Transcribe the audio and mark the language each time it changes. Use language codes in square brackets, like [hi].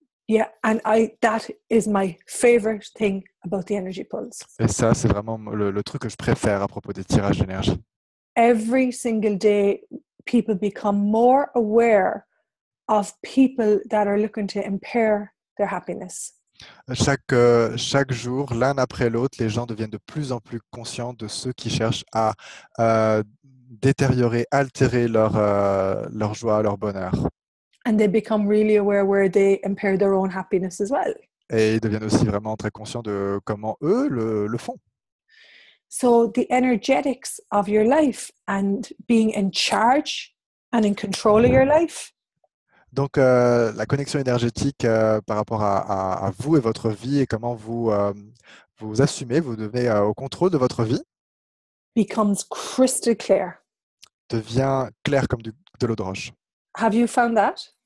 [en] Yeah, and that is my favorite thing about the energy pulse. [fr] Et ça, c'est vraiment le truc que je préfère à propos des tirages d'énergie. [en] Every single day, people become more aware of people that are looking to impair their happiness. [fr] Chaque jour, l'un après l'autre, les gens deviennent de plus en plus conscients de ceux qui cherchent à détériorer, altérer leur joie, leur bonheur. [en] And they become really aware where they impair their own happiness as well. [fr] Et ils deviennent aussi vraiment très conscients de comment eux le font. [en] So the energetics of your life and being in charge and in control of your life. [fr] Donc, la connexion énergétique par rapport à vous et votre vie et comment vous assumez, vous devenez au contrôle de votre vie, [en] Becomes crystal clear. [fr] devient clair comme de l'eau de roche. [en] Have you found that?